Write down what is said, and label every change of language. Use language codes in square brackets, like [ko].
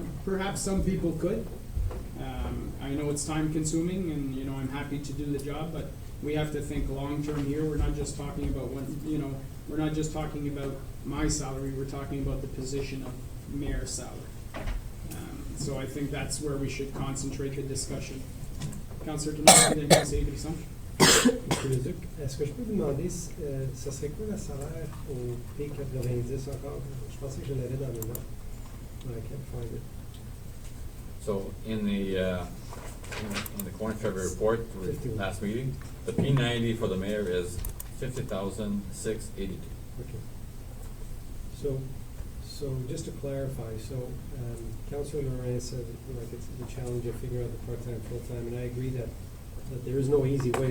[en] Perhaps some people could. I know it's time-consuming, and, you know, I'm happy to do the job, but we have to think long-term here. We're not just talking about we're not just talking about my salary, we're talking about the position of mayor's salary. So I think that's where we should concentrate the discussion. Councillor Township, then Conseil Brisson. [fr] Monsieur Leduc, est-ce que je peux vous demander, ça serait quoi le salaire au P90 encore? Je pensais que je l'avais dans mes notes. [en] I can't find it. So in the Corn February report, the last meeting, the P90 for the mayor is 50,682. Okay. So just to clarify, Councilor Lorraine said, like, it's the challenge of figuring out the part-time, full-time, and I agree that there is no easy way.